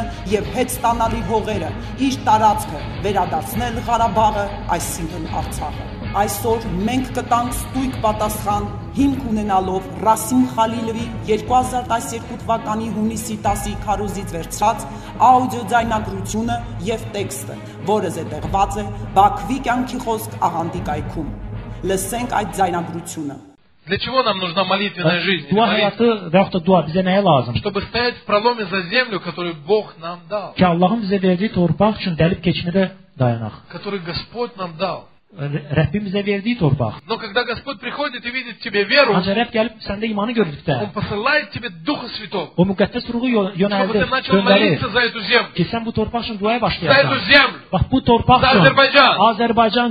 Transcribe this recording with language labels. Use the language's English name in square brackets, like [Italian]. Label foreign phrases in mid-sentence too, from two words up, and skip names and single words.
[Armenian] եւ հետ ստանալ իր հողերը, իր տարածքը, վերադարձնել Ղարաբաղը, այսինքն Արցախը։ Այսօր մենք կտանք ստույգ պատասխան հիմք ունենալով Ռասիմ Խալիլովի 2012 թվականի հունիսի 10-ի քարոզից վերցրած աուդիո ձայնագրությունը եւ տեքստը, որը զետեղված է Բաքվի կյանքի խոսք աղանդի կայքում։ Լսենք այդ ձայնագրությունը։ [Russian] Для чего нам нужна молитвенная жизнь? Чтобы стоять в проломе за землю, которую Бог нам дал. Который Господь нам дал. Но когда Господь приходит и видит в тебе веру, Он посылает тебе Духа Святого, чтобы ты начал молиться за эту землю, за эту землю, за Азербайджан.